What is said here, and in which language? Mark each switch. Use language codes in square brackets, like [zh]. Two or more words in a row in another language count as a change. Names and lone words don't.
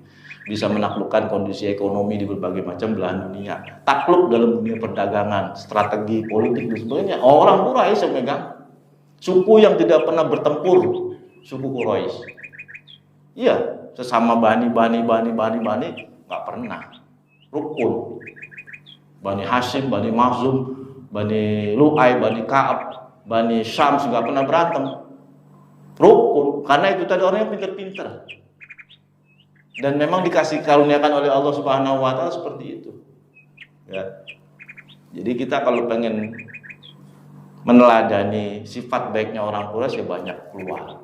[id] Bisa menaklukkan kondisi ekonomi di berbagai macam belahan dunia, takluk dalam dunia perdagangan, strategi politik dan sebagainya. Orang Quraisy yang megang. Suku yang tidak pernah bertempur, suku Quraisy. Iya, sesama bani nggak pernah. Rukun. Bani Hashim, Bani Makhzum, Bani Lu'ay, Bani Ka'ab, Bani Syams nggak pernah berantem. Rukun, karena itu tadi orang yang pinter-pinter. Dan memang dikasih karuniakan oleh Allah [ar] سبحانه وتعالى [id] seperti itu. Ya. Jadi kita kalau pengen meneladani sifat baiknya orang Quraisy ya banyak keluar.